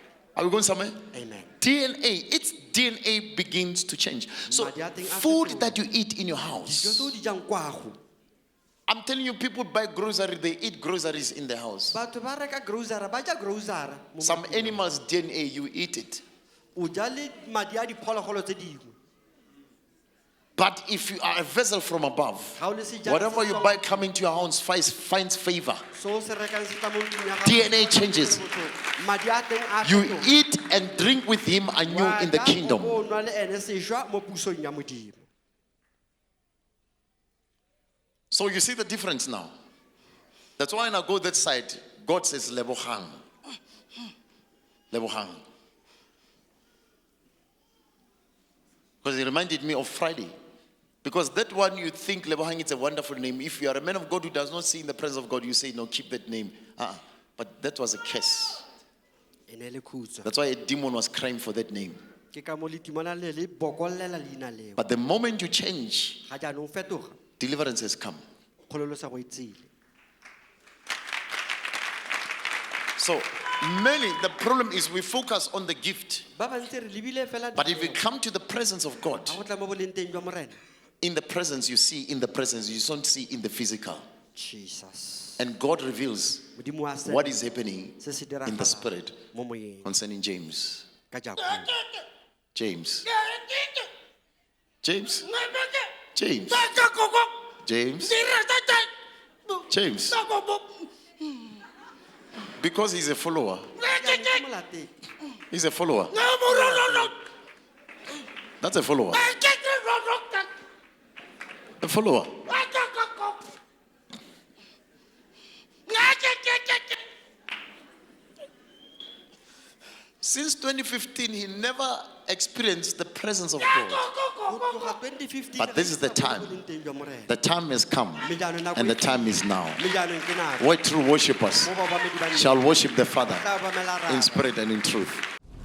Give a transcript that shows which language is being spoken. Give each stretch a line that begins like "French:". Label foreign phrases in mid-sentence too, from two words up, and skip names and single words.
English: Are we going somewhere? Amen. DNA, its DNA begins to change. So,
Tswana: Madi a teng a
English: food
Tswana: fetoga.
English: that you eat in your
Tswana: Dijo
English: house.
Tswana: tse o di jang kwa go.
English: I'm telling you, people buy grocery, they eat groceries in the house.
Tswana: Batho ba reka grocery, ba ja grocery mo
English: Some
Tswana: matlong.
English: animals' DNA, you eat it.
Tswana: O ja le madi a diphologolo tse dingwe.
English: But if you are a vessel from above,
Tswana: Ha o le sejana
English: whatever
Tswana: se
English: you
Tswana: tswang-
English: buy coming to your house finds favor.
Tswana: so o se rekang se tla mo ntlong ya gago,
English: DNA changes.
Tswana: madi a teng a
English: You
Tswana: fetoga.
English: eat and drink with him anew
Tswana: Wa
English: in the
Tswana: ja,
English: kingdom.
Tswana: o bo nwa le ene sejwa mo pusong ya Modimo.
English: So you see the difference now. That's why when I go that side, God says Lebohang. Lebohang. Because it reminded me of Friday. Because that one you think Lebohang is a wonderful name. If you are a man of God who does not see in the presence of God, you say, no, keep that name. But that was a curse.
Tswana: E ne le khutso.
English: That's why a demon was crying for that name.
Tswana: Ke ka mo le timana le le bokollela leina leo.
English: But the moment you change,
Tswana: Ga jaanong fetoga,
English: deliverance has come.
Tswana: kgololosa go e tsile.
English: So many, the problem is we focus on the gift.
Tswana: Ba bantsi re lebile fela
English: But if you
Tswana: dipeo.
English: come to the presence of God,
Tswana: Ha go tla mo boleng teng jwa morena.
English: in the presence you see, in the presence you don't see in the physical. Jesus. And God reveals
Tswana: Modimo a se
English: what is happening
Tswana: se se
English: in the
Tswana: diragalang
English: spirit
Tswana: mo moyeng
English: concerning James.
Tswana: ka Jakob.
English: James. James. James. James. James. Because he's a follower.
Tswana: Jaanong ke molatedi.
English: He's a follower. That's a follower. A follower. Since 2015, he never experienced the presence of God.
Tswana: Go tloga 2015
English: But this is the
Tswana: re sa
English: time.
Tswana: mo boleng teng jwa morena.
English: The time has come,
Tswana: Mme jaanong nako
English: and the
Tswana: e
English: time is now.
Tswana: mme jaanong ke nako.
English: Where true worshippers
Tswana: Mo babamedi ba nnete
English: shall worship the Father
Tswana: ba tla obamela
English: in Raba spirit and in truth.